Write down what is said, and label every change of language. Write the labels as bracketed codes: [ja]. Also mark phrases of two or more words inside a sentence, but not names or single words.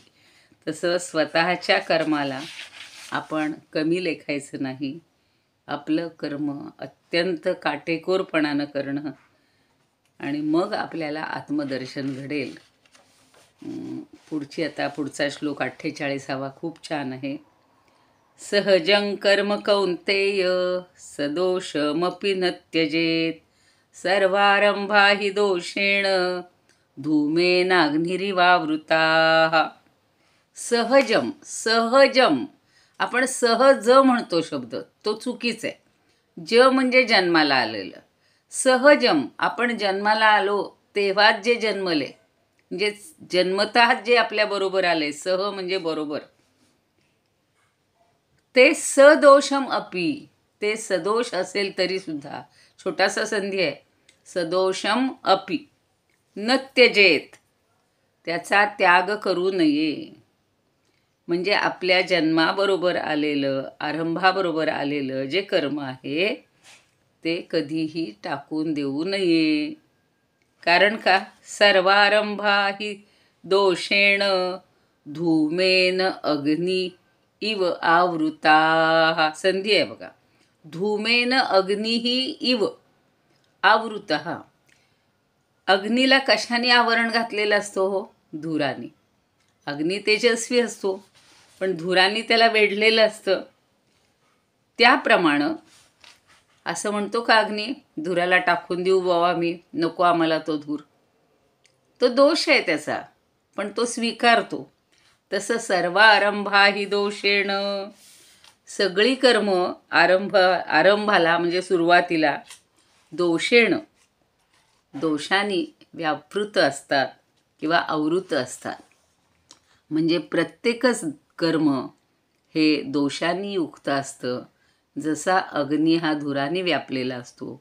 [mr] तसं स्वतःच्या कर्माला आपण कमी लेखायचं नाही. आपलं कर्म अत्यंत काटेकोरपणानं करणं आणि मग आपल्याला आत्मदर्शन घडेल. पुढचा श्लोक 48 खूप छान आहे. [sa] सहजं कर्म कौन्तेय सदोषमपि न त्यजेत सर्वारंभा हि दोषेण धूमेनाग्निरिवावृताः. सहजम, सहजम, [mr] आपण सहज म्हणतो शब्द, तो चुकीचा आहे. ज म्हणजे जन्माला आलेलं. सहजम, आपण जन्माला आलो तेव्हाच जे जन्मले, म्हणजे जन्मतः जे आपल्याबरोबर आले, सह म्हणजे बरोबर, ते [sa] सदोषम अपि, [mr] ते सदोष असेल तरी सुद्धा, छोटासा संधी आहे, [sa] सदोषम अपि न त्यजेत, [mr] त्याचा त्याग करू नये. म्हणजे आपल्या जन्माबरोबर आलेलं, आरंभाबरोबर आलेलं जे कर्म आहे ते कधीही टाकून देऊ नये. कारण का? [sa] सर्वारंभा हि दोषेण धूमेन अग्नी इव आवृता. [mr] संधी आहे बघा. [sa] धूमेन अग्निही इव आवृतः. [mr] अग्नीला कशाने आवरण घातलेलं असतो? हो, धुराने. अग्नी तेजस्वी असतो, पण धुराने त्याला वेढलेलं असतं. त्याप्रमाणे असं म्हणतो का अग्नी, धुराला टाकून देऊ बाबा मी, नको आम्हाला तो धूर. तो दोष आहे त्याचा, पण तो स्वीकारतो. [sa] तसं सर्वारंभा हि दोषेण, [mr] सगळी कर्म आरंभाला म्हणजे सुरुवातीला दोषेण, दोषांनी व्यापृत असतात किंवा आवृत असतात. म्हणजे प्रत्येकच कर्म हे दोषांनी युक्त असतं, जसा अग्नी हा धुराने व्यापलेला असतो.